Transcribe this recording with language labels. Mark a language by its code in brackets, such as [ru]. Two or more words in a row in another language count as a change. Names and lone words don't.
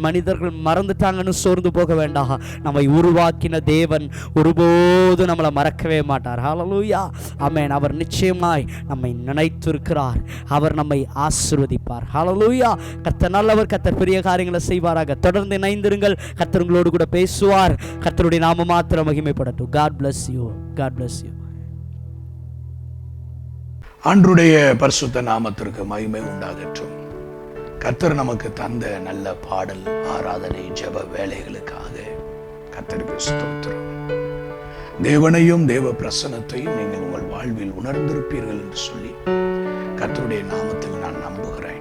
[ta] மனிதர்கள் மறந்துட்டாங்கன்னு சோர்ந்து போக வேண்டாம். நம்மை உருவாக்கின தேவன் ஒருபோது நம்மளை மறக்கவே மாட்டார். ஹல்லேலூயா, ஆமென். அவர் நிச்சயமாய் நம்மை நினைத்திருக்கிறார். அவர் நம்மை ஆசீர்வதிப்பார். ஹல்லேலூயா. கர்த்தர் நல்லவர், கர்த்தர் பெரிய காரியங்களை செய்வாராக. தொடர்ந்து இணைந்திருங்கள். கர்த்தர் உங்களோடு கூட பேசுவார். கர்த்தருடைய நாமம் மாத்திரம் மகிமைப்படட்டும். [en] God bless you. God bless you. [ta] ஆண்டவருடைய பரிசுத்த நாமத்திற்கு மகிமை உண்டாகட்டும். கர்த்தர் நமக்கு தந்த நல்ல பாடல், ஆராதனை, ஜெப வேலைகளுக்காக கர்த்தருக்கு ஸ்தோத்திரம். தேவனையும் தேவ பிரசன்னத்தையும் நீங்கள் உங்கள் வாழ்வில் உணர்ந்திருப்பீர்கள் என்று சொல்லி கர்த்தருடைய நாமத்தில் நான் நம்புகிறேன்.